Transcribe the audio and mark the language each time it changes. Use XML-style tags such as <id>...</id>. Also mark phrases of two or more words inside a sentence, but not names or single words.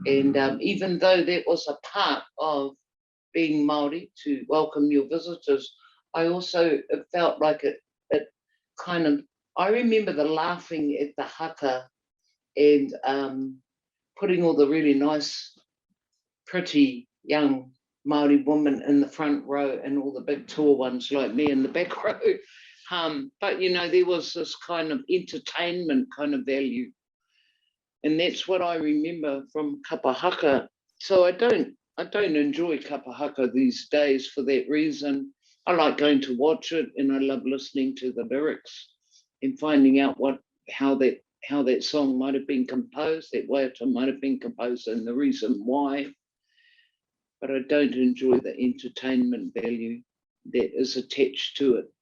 <en>And even though that was a part of being Māori, to welcome your visitors, I also felt like it kind of, I remember the laughing at the haka and putting all the really nice, pretty young Māori women in the front row and all the big tall ones like me in the back row. But you know, there was this kind of entertainment kind of value. And that's what I remember from</en> <mi>kapa haka.</mi> <en>So I don't enjoy</en> <mi>kapa haka</mi> <en>these days for that reason. I like going to watch it, and I love listening to the lyrics and finding out how that song might have been composed, that waiata might have been composed, and the reason why. But I don't enjoy the entertainment value that is attached to it.</en>